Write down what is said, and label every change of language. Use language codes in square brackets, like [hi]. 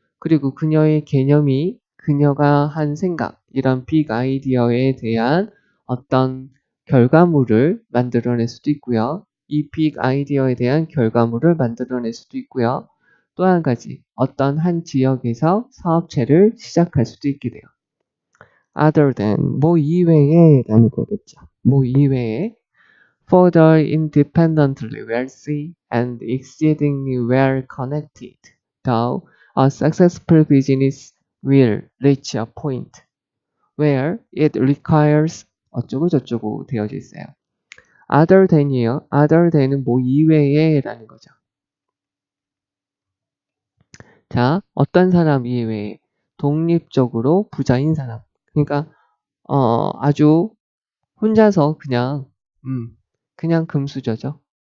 [ko] 그리고 그녀의 개념이 그녀가 한 생각, 이런 빅 아이디어에 대한 어떤 결과물을 만들어낼 수도 있고요. 이 빅 아이디어에 대한 결과물을 만들어낼 수도 있고요. 또 한 가지, 어떤 한 지역에서 사업체를 시작할 수도 있게 돼요. other than, 뭐 이외에 라는 거겠죠. 뭐 이외에 [en] further independently wealthy and exceedingly well connected, though a successful business will reach a point where it requires [ko] 어쩌고 저쩌고 되어져 있어요. [en] other than이에요. [ko] other than은 뭐 이외에 라는 거죠. 자, 어떤 사람 이외에 독립적으로 부자인 사람. 그러니까 아주 혼자서 그냥 금수저죠.